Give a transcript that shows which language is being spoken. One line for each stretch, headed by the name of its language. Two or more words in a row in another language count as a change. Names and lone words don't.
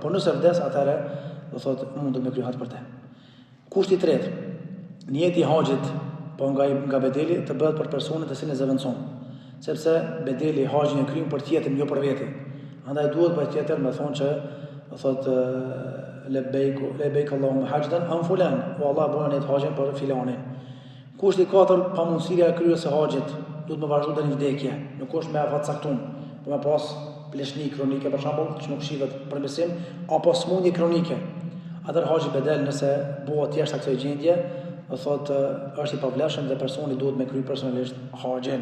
Albanian: Por nëse vdes, atëherë do thotë mundet me kry hax për të. Kushti I tretë, niyeti I haxhit, po nga bedeli të bëhet për personin të cilin e zëvendëson. Sepse bedeli I haxhin e kryen për tjetrin, jo për veti. Andaj duhet për tjetër me thonë që thotë
Arabic: لبيك اللهم حجا عن فلان
Albanian: o Allah bëna ne haxhin për filanin. Kushti I katërt pamundësia e kryerjes së haxhit duhet me vazhdu deri në vdekje. Nuk është me afat caktuar, por me pas pleshni kronike për shembull, që nuk shihet përmirësim apo smundje kronike. Atëherë haxhi bedel nëse bëhet jashtë kësaj gjendje, do thotë është I pavlefshëm dhe personi duhet me kry personalisht haxhin.